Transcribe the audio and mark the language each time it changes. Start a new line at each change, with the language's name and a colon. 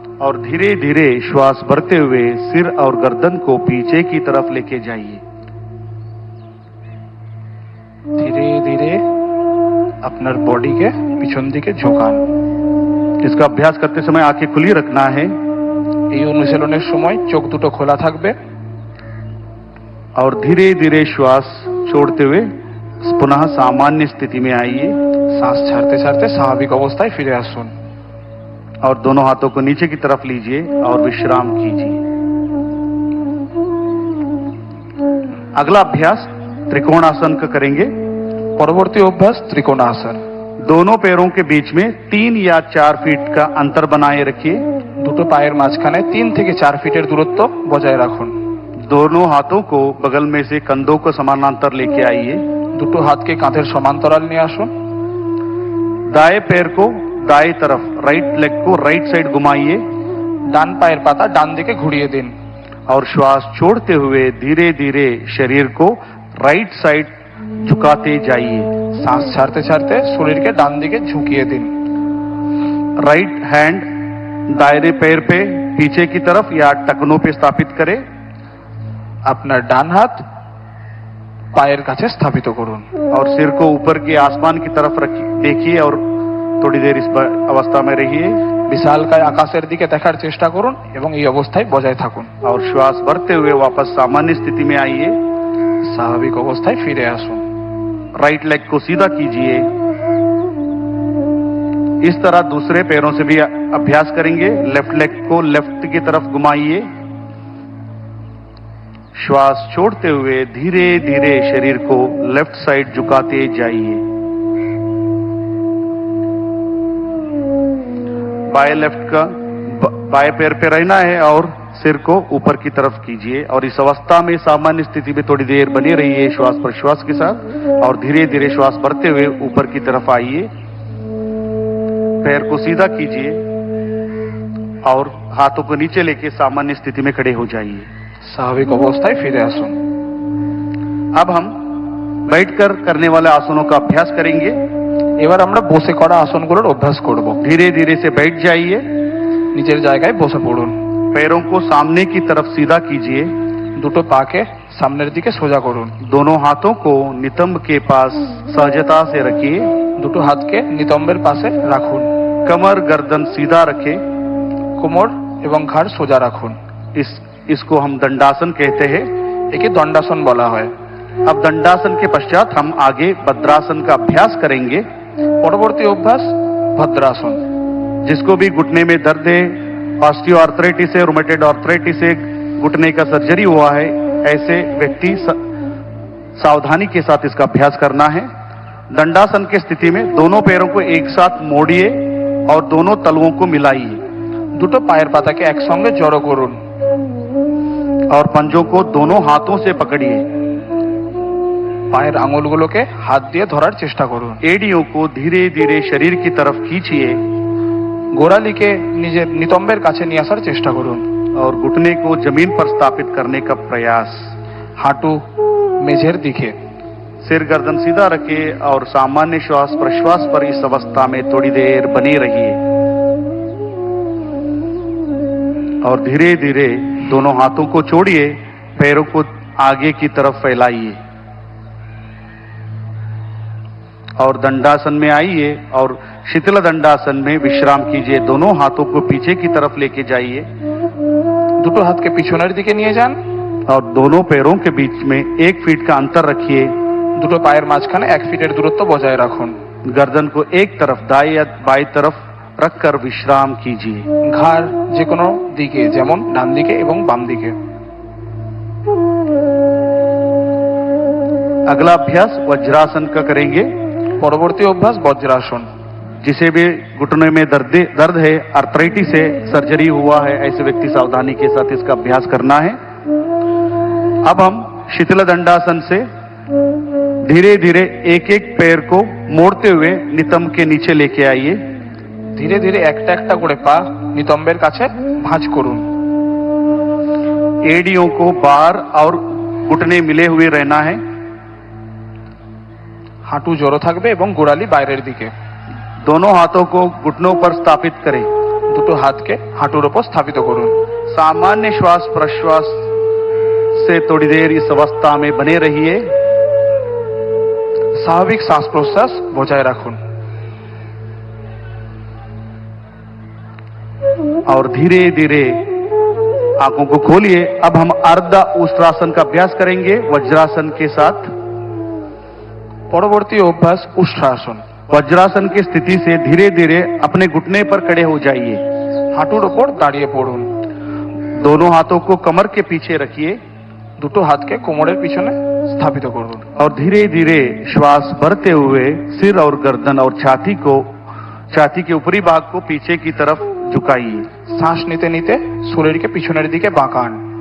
Hindi: और धीरे धीरे श्वास भरते हुए सिर और गर्दन को पीछे की तरफ लेके जाइए।
Bangla: ধীরে ধীরে আপনার বডিকে পিছন দিকে ঝোঁকান।
Hindi: इसका अभ्यास करते समय आंखें खुली रखना है
Bangla: এই অনুশীলনের সময় চোখ দুটো খোলা থাকবে।
Hindi: और धीरे धीरे श्वास छोड़ते हुए पुनः सामान्य स्थिति में आइए
Bangla: শ্বাস ছাড়তে ছাড়তে স্বাভাবিক অবস্থায় ফিরে আসুন।
Hindi: और दोनों हाथों को नीचे की तरफ लीजिए और विश्राम कीजिए। अगला अभ्यास त्रिकोणासन का करेंगे।
Bangla: পরবর্তী অভ্যাস ত্রিকোণাসন।
Hindi: दोनों पैरों के बीच में 3 या 4 फीट का अंतर बनाए रखिए।
Bangla: দুটো পায়ের মাঝখানে 3 থেকে 4 ফিটের দূরত্ব বজায় রাখুন।
Hindi: दोनों हाथों को बगल में से कंधों को समानांतर लेके आइए।
Bangla: দুটো হাতকে কাঁধের সমান্তরাল নিয়ে আসুন।
Hindi: दाएं पैर को दाएं तरफ, राइट लेग को राइट साइड घुमाइए
Bangla: ডান পায়ের পাতা ডান দিকে ঘুরিয়ে দিন।
Hindi: और श्वास छोड़ते हुए धीरे धीरे शरीर को राइट साइड झुकाते जाइए।
Bangla: শ্বাস ছাড়তে ছাড়তে শরীরকে ডান দিকে ঝুঁকিয়ে দিন।
Hindi: राइट हैंड दायरे पैर पे पीछे की तरफ या टखनों पे स्थापित करें।
Bangla: আপনার ডান হাত পায়ের কাছে স্থাপিত করুন।
Hindi: और सिर को ऊपर के आसमान की तरफ देखिए और थोड़ी देर इस अवस्था में रहिए
Bangla: বিশালকায় আকাশের দিকে দেখার চেষ্টা করুন এবং এই অবস্থায় বজায় থাকুন।
Hindi: और श्वास भरते हुए वापस सामान्य स्थिति में आइए।
Bangla: স্বাভাবিক অবস্থায় ফিরে আসুন।
Hindi: राइट लेग को सीधा कीजिए। इस तरह दूसरे पैरों से भी अभ्यास करेंगे। लेफ्ट लेग को लेफ्ट की तरफ घुमाइए। श्वास छोड़ते हुए धीरे धीरे शरीर को लेफ्ट साइड झुकाते जाइए। बाएं लेफ्ट का बाएं पैर पे रहना है और सिर को ऊपर की तरफ कीजिए और इस अवस्था में सामान्य स्थिति में थोड़ी देर बने रहिए श्वास प्रश्वास के साथ और धीरे धीरे श्वास भरते हुए ऊपर की तरफ आइए। पैर को सीधा कीजिए और हाथों को नीचे लेके सामान्य स्थिति में खड़े हो जाइए।
Bangla: স্বাভাবিক অবস্থায় ফিরে আসুন।
Hindi: अब हम बैठकर करने वाले आसनों का अभ्यास करेंगे।
Bangla: এবার আমরা বসে করা আসনগুলোর অভ্যাস করব।
Hindi: धीरे धीरे से बैठ जाइए।
Bangla: নিজের জায়গায় বসে পড়ুন।
Hindi: पैरों को सामने की तरफ सीधा कीजिए।
Bangla: দুটো পাকে সামনের দিকে সোজা করুন।
Hindi: दोनों हाथों को नितंब के पास सहजता से रखिए।
Bangla: দুটো হাতকে নিতম্বের পাশে রাখুন।
Hindi: कमर गर्दन सीधा रखें।
Bangla: কোমর এবং ঘাড় সোজা রাখুন।
Hindi: इसको हम दंडासन कहते हैं।
Bangla: একে দণ্ডাসন বলা হয়।
Hindi: अब दंडासन के पश्चात हम आगे भद्रासन का अभ्यास करेंगे।
Bangla: পরবর্তী অভ্যাস ভদ্রাসন।
Hindi: जिसको भी घुटने में दर्द है, ऑस्टियोआर्थराइटिस है, रूमेटॉइड आर्थराइटिस है, घुटने का सर्जरी हुआ है, ऐसे व्यक्ति सावधानी के साथ इसका अभ्यास करना है। दंडासन की स्थिति में दोनों पैरों को एक साथ मोड़िए और दोनों तलवों को मिलाइए।
Bangla: দুটো পায়ের পাতাকে একসঙ্গে জড়ো করুন
Hindi: और पंजों को दोनों हाथों से पकड़िए।
Bangla: পায়ের আঙুলগুলোকে হাত দিয়ে ধরার চেষ্টা করুন।
Hindi: एड़ियों को धीरे धीरे शरीर की तरफ खींचिए
Bangla: গোড়ালিকে নিজের নিতম্বের কাছে নিয়ে আসার চেষ্টা করুন।
Hindi: और घुटने को जमीन पर स्थापित करने का प्रयास।
Bangla: হাঁটু মেঝের দিকে।
Hindi: सिर गर्दन सीधा रखिए और सामान्य श्वास प्रश्वास पर इस अवस्था में थोड़ी देर बने रहिए और धीरे धीरे दोनों हाथों को छोड़िए, पैरों को आगे की तरफ फैलाइए और दंडासन में आइए और शीतल दंडासन में विश्राम कीजिए। दोनों हाथों को पीछे की तरफ लेके जाइए,
Bangla: দুটো হাতকে পিছনের দিকে নিয়ে যান
Hindi: और दोनों पैरों के बीच में 1 फीट का अंतर रखिए।
Bangla: দুটো পায়ের মাঝখানে 1 ফিটের দূরত্ব বজায় রাখুন।
Hindi: गर्दन को एक तरफ दाएं या बाएं तरफ रखकर विश्राम कीजिए।
Bangla: ঘাড় যে কোনো দিকে, যেমন ডান দিকে এবং বাম দিকে।
Hindi: अगला अभ्यास वज्रासन का करेंगे।
Bangla: পরবর্তী অভ্যাস বজ্রাসন।
Hindi: जिसे भी घुटने में दर्द है, आर्थराइटिस है, सर्जरी हुआ है, ऐसे व्यक्ति सावधानी के साथ इसका अभ्यास करना है। अब हम शीतल दंडासन से धीरे धीरे एक एक पैर को मोड़ते हुए नितंब के नीचे लेके आइए।
Bangla: ধীরে ধীরে একটা একটা করে পা নিতম্বের কাছে ভাঁজ করুন।
Hindi: एड़ियों को बाहर और घुटने मिले हुए रहना है।
Bangla: হাঁটু জড়ো থাকবে এবং গোড়ালি বাইরের দিকে।
Hindi: दोनों हाथों को घुटनों पर स्थापित करें।
Bangla: দুটো হাতকে হাঁটুর উপর স্থাপিত করুন।
Hindi: सामान्य श्वास प्रश्वास से थोड़ी देर इस अवस्था में बने रहिए।
Bangla: স্বাভাবিক শ্বাস প্রশ্বাস বজায় রাখুন
Hindi: और धीरे धीरे आंखों को खोलिए। अब हम अर्ध उष्ट्रासन का अभ्यास करेंगे वज्रासन के साथ।
Bangla: পরবর্তী অভ্যাস উষ্ট্রাসন।
Hindi: वज्रासन की स्थिति से धीरे धीरे अपने घुटने पर खड़े हो जाइए।
Bangla: হাঁটুর উপর দাঁড়িয়ে পড়ুন।
Hindi: दोनों हाथों को कमर के पीछे रखिए
Bangla: দুটো হাতকে কোমরের পিছনে স্থাপিত করুন
Hindi: और धीरे धीरे श्वास भरते हुए सिर और गर्दन और छाती के ऊपरी भाग को पीछे की तरफ झुकाइए।
Bangla: শ্বাস নিতে নিতে শরীরকে পিছনের দিকে বাঁকান